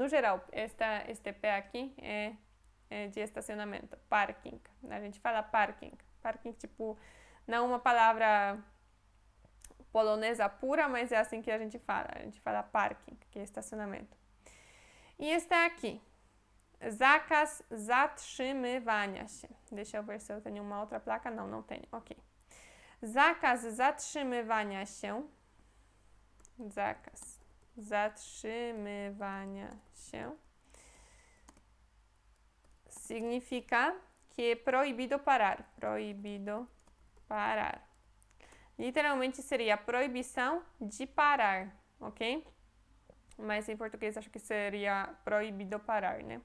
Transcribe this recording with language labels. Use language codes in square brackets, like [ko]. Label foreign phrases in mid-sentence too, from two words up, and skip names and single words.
[pt] No geral, este pé aqui é de estacionamento, parking. A gente fala parking. Parking, tipo, não uma palavra polonesa pura, mas é assim que a gente fala. A gente fala parking, que é estacionamento. E este aqui, [pl] zakaz zatrzymywania się. [pt] Deixa eu ver se eu tenho uma outra placa. Não, não tenho. Ok. [pl] Zakaz zatrzymywania się. Zakaz zatrzymywania się [pt] significa que é proibido parar. Proibido parar. Literalmente seria proibição de parar, ok? Mas em português acho que seria proibido parar, né?